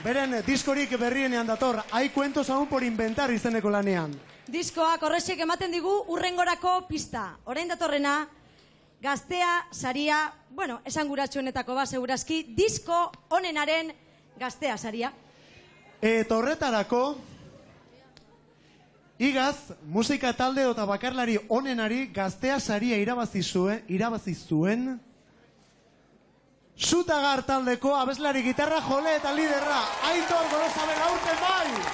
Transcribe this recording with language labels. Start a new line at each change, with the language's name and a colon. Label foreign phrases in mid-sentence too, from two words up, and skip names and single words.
Basque: Beren diskorik berrienean dator. Hay cuentos aún por inventar izeneko lanean. diskoak horrexek ematen digu urrengorako pista. Orain datorrena, Gaztea saria, bueno, esanguratsuenetako bat segurazki, disko onenaren Gaztea saria. Eta horretarako, igaz, musika talde eta bakarlari onenari Gaztea saria irabazi zuen Zutagar taldeko abeslari gitarra jole eta liderra Aitor Gorosabel aurten bai!